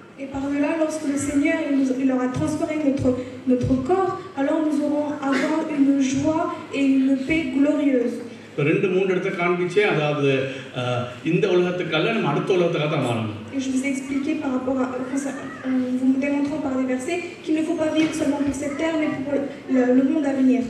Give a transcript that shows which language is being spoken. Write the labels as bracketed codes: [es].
[fr] Et par-delà, lorsque le Seigneur il aura transformé notre corps, alors nous aurons avoir une joie et une paix glorieuse. [ta] ரெண்டு மூணு இடத்தை காண்பிச்சே, அதாவது இந்த உலகத்துக்கல்ல நம்ம அடுத்த உலகத்துக்காக தான் வாழணும். [fr] Et je vous ai expliqué par rapport à vous me démontrant par des versets qu'il ne faut pas vivre seulement pour cette terre mais pour le monde à venir.